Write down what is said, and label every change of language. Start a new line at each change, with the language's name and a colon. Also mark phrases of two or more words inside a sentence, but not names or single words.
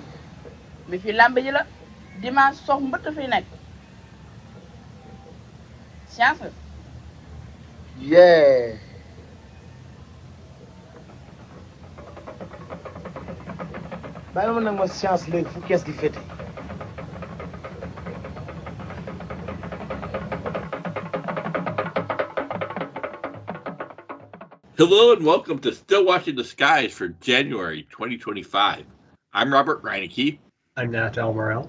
Wolof: bi fi làmb ji la dimanche sox mbët fi nekk science la. yee. bàyyi ma nag ma science léegi fu kees gi féete.
English: Hello and welcome to Still Watching the Skies for January 2025. I'm Robert Reinecke. I'm Nat Almorel.